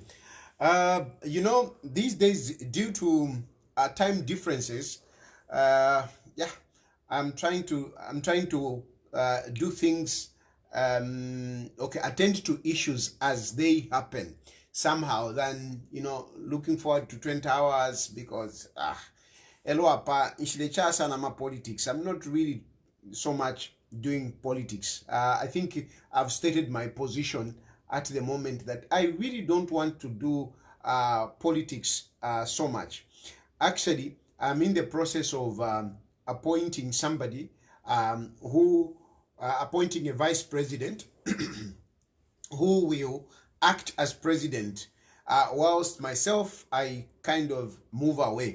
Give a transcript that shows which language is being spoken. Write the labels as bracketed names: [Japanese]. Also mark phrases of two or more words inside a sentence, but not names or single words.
[English] You know, these days, due to time differences, yeah, I'm trying to do things. Okay, attend to issues as they happen somehow. Than looking forward to 20 hours because hello [Bemba] apa ishilecha sana ma politics. [English] I'm not really so much doing politics. I think I've stated my position at the moment that I really don't want to do politics so much. Actually, I'm in the process of appointing somebody who appointing a vice president who will act as president, whilst myself I kind of move away.